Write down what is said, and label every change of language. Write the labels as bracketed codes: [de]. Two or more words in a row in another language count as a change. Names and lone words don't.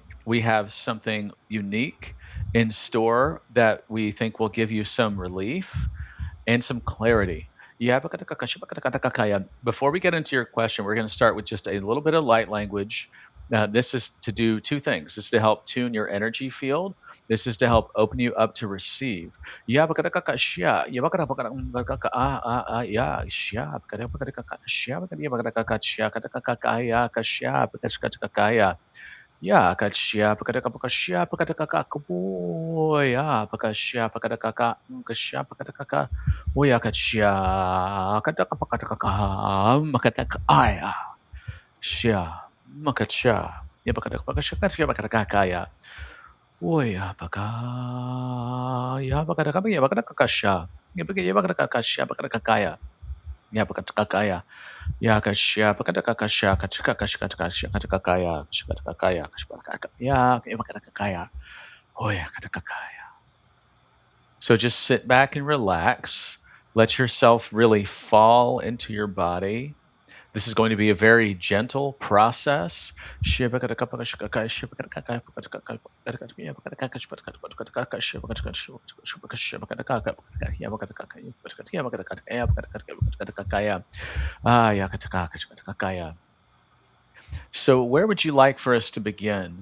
[en] We have something unique in store that we think will give you some relief and some clarity. Yeah, before we get into your question, we're going to start with just a little bit of light language. Now, this is to do two things. This is to help tune your energy field. This is to help open you up to receive. Yeah, ya, kashya pakadaka pakashya pakadaka kaboya pakashya pakadaka kashya pakadaka oya kashya kadaka pakadaka makadaka aya shya makachya ya pakadaka pakashya kashya pakadaka kaya oya paka ya pakadaka ya pakadaka kashya ya pakadaka kashya pakadaka kaya ya pakadaka kaya ya kasha pakata kakasha katika kashika takasha katika kaya katika kaya kashika ya katika kaya hoya katika kaya. So just sit back and relax. Let yourself really fall into your body. This is going to be a very gentle process. So, where would you like for us to begin?